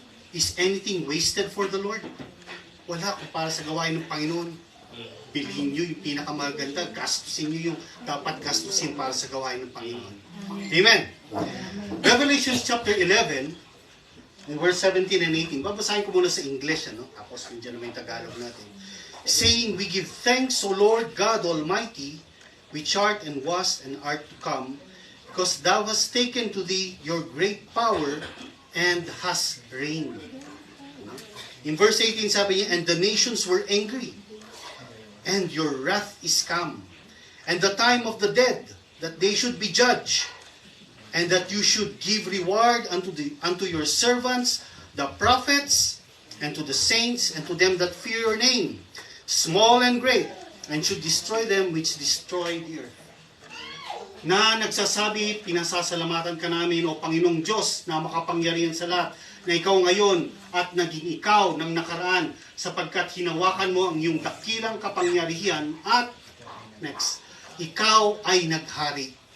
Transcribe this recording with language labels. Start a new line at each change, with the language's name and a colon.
English: Is anything wasted for the Lord?
Filipino: Wala kung para sa gawain ng Panginoon. Bilhin nyo yung pinakamaganda, gastusin nyo yung dapat gastusin para sa gawain ng Panginoon. Amen.
English: Revelation chapter 11, in verse 17 and 18.
Filipino: Babasahin ko muna sa English, tapos nandiyan naman yung Tagalog natin.
English: Saying, we give thanks, O Lord God Almighty, which art and was and art to come, because thou hast taken to thee your great power and hast reigned. In verse 18
Filipino: sabi niya,
English: and the nations were angry, and your wrath is come, and the time of the dead, that they should be judged, and that you should give reward unto your servants, the prophets, and to the saints, and to them that fear your name, small and great, and should destroy them which destroy the earth.
Filipino: na nagsasabi, pinasasalamatan ka namin o Panginoong Diyos na makapangyarihan sa lahat, na ikaw ngayon at naging ikaw ng nakaraan sapagkat hinawakan mo ang iyong dakilang kapangyarihan at next, ikaw ay naghari.